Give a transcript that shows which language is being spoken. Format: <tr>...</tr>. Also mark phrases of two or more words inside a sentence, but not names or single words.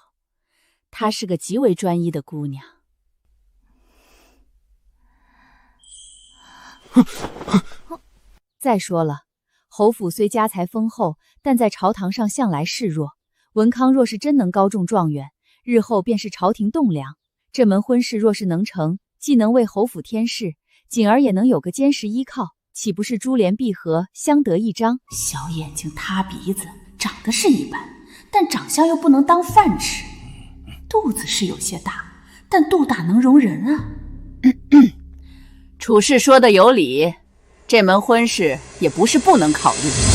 <zh>她是個極為專一的姑娘。再說了，侯府雖家財豐厚，但在朝堂上向來示弱。文康若是真能高中狀元，日後便是朝廷棟梁。這門婚事若是能成，既能為侯府添飾，景兒也能有個堅實依靠，豈不是珠聯璧合，相得益彰？小眼睛，塌鼻子，長得是一般，但長相又不能當飯吃。肚子是有些大，但肚大能容人啊。處事說的有理，這門婚事也不是不能考慮。</zh>